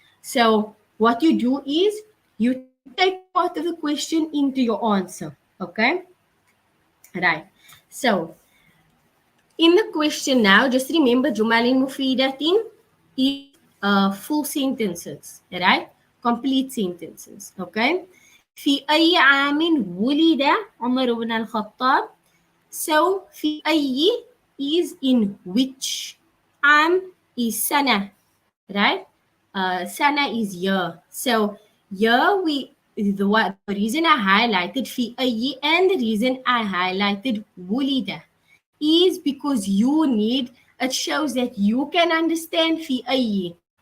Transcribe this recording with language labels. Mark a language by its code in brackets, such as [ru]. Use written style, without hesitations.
[en] So what you do is you take part of the question into your answer. Okay, right. So in the question now, just remember Jumalin Mufidatin is full sentences, right? Complete sentences. Okay. [ar] في أي عام ولد عمر بن الخطاب. [en] So في أي is in which, عام is سنة, right? Sana is year. So year, the reason I highlighted في أي and the reason I highlighted ولد is because you need, it shows that you can understand في أي.